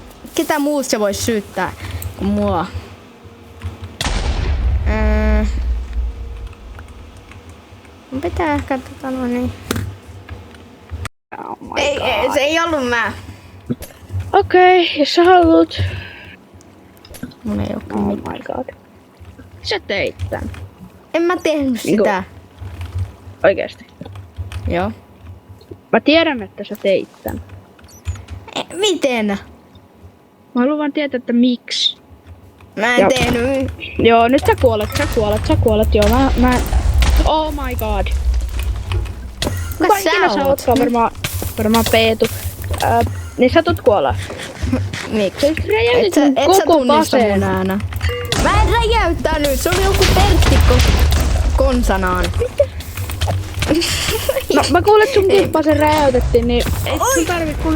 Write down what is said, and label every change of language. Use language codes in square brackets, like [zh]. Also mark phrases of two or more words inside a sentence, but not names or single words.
[fi] Ketä muut se voisi syyttää kuin mua. Mun pitää ehkä niin. [en] Oh my [fi] Ei, se ei ollut mä. Okei, jos sä haluut. Mun ei oo [en] Oh my god. [fi] Sä teit tän. En mä tehnyt sitä. Oikeesti. Joo. Mä tiedän, että sä teit tän. Miten? Mä haluan vaan tietää, että miksi. Mä en Joo. tehnyt. Joo, nyt sä kuolet. Joo, mä... [en] Oh my god. [fi] Kuka sä Ikinä sä oot? ootkaan varmaan Peetu. Niin sä tulet kuolla. Miksi? Sä räjäytit mun Et sä koko tunnista mun paseen. äänä. Mä en räjäyttänyt, se oli joku Pertti konsanaan. No, mä kuulin, että sun kuppasen räjäytettiin, niin ei sun tarvit kuule.